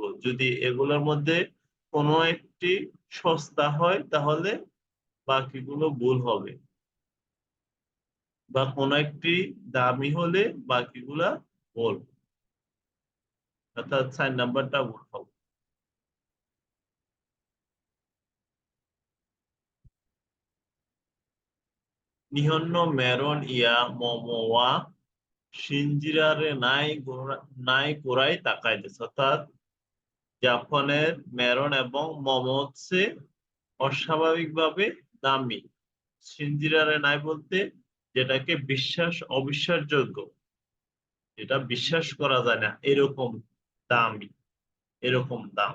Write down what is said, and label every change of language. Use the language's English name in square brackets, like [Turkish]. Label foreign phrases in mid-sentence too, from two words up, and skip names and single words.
[Bangla] যদি এগুলোর মধ্যে কোনো একটি সস্তা হয় তাহলে বাকিগুলো ভুল হবে, বা কোনো একটি দামি হলে বাকিগুলা ভুল, অর্থাৎ 4 নাম্বারটা ভুল হবে। [Japanese] 日本のメロンや桃は信じられないくらい高いです। [Bangla] অর্থাৎ জাপানের মেরন এবং মোমো হচ্ছে অস্বাভাবিকভাবে দামি। [Japanese] 信じられない [Bangla] বলতে যেটাকে অবিশ্বাসযোগ্য, যেটা বিশ্বাস করা যায় না, এরকম দামি, এরকম দাম।